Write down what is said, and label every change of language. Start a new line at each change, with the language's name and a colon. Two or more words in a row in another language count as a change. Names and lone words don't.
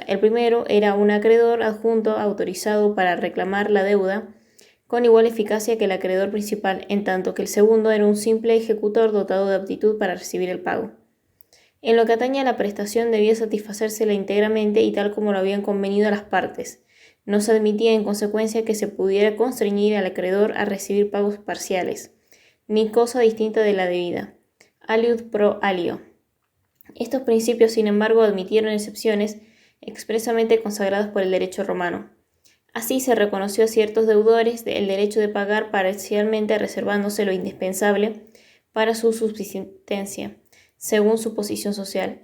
Spanish: El primero era un acreedor adjunto autorizado para reclamar la deuda con igual eficacia que el acreedor principal, en tanto que el segundo era un simple ejecutor dotado de aptitud para recibir el pago. En lo que atañe a la prestación debía satisfacérsela íntegramente y tal como lo habían convenido las partes. No se admitía en consecuencia que se pudiera constreñir al acreedor a recibir pagos parciales, ni cosa distinta de la debida.
Latin: Aliud pro alio.
Spanish: Estos principios, sin embargo, admitieron excepciones expresamente consagradas por el derecho romano. Así se reconoció a ciertos deudores el derecho de pagar parcialmente reservándose lo indispensable para su subsistencia, según su posición social.